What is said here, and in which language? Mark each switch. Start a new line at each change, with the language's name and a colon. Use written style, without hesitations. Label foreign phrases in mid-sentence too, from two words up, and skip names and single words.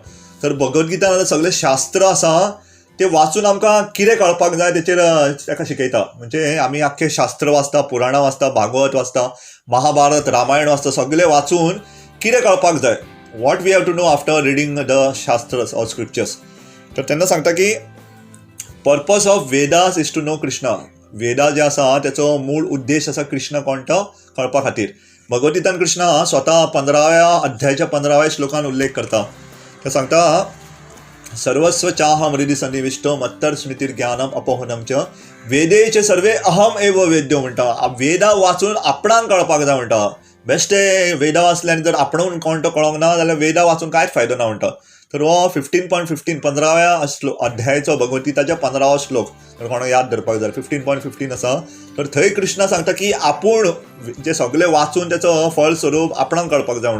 Konkani: तर भगवद्गीता सगळें शास्त्र आसा ते वाचून आमकां कितें कळपाक जाय तेचेर ताका शिकयता. म्हणजे आमी आख्खें शास्त्र वाचता, पुराणां वाचता, भागवत वाचता, महाभारत, रामायण वाचता, सगळें वाचून कितें कळपाक जाय,
English: what we have to know after reading the shastras or scriptures.
Konkani: तर तेन्ना सांगता की
English: purpose of Vedas is to know Krishna.
Konkani: वेदा जे आसा तेचो मूळ उद्देश आसा कृष्ण कोण तो कळपा खातीर. भगवद्गीतान कृष्ण स्वता 15व्या अध्यायाच्या 15व्या श्लोकान उल्लेख करता. ते सांगता
Sanskrit: सर्वस्व चाहम हृदि सन्निविष्टो मत्तर स्मृतीर ज्ञानम अपोहनम च वेदेचे सर्वे अहम एव वेद्यो
Konkani: म्हणटा. वेदा वाचून आपणाक कळपाक जाय म्हणटा. बेश्टे वेदा वाचल्यान जर आपणून कोण तो कळोंक ना जाल्यार वेदा वाचून कांयच फायदो ना म्हणटा. तर हो 15.15 15व्या अध्यायाचो भगवद्गीताच्या 15वा श्लोक जर कोणाक याद धरपाक जाय 15.15 आसा. तर थंय कृष्ण सांगता की आपूण जे सगळे वाचून त्याचो फळ स्वरूप आपणाक कळपाक जाय म्हणून.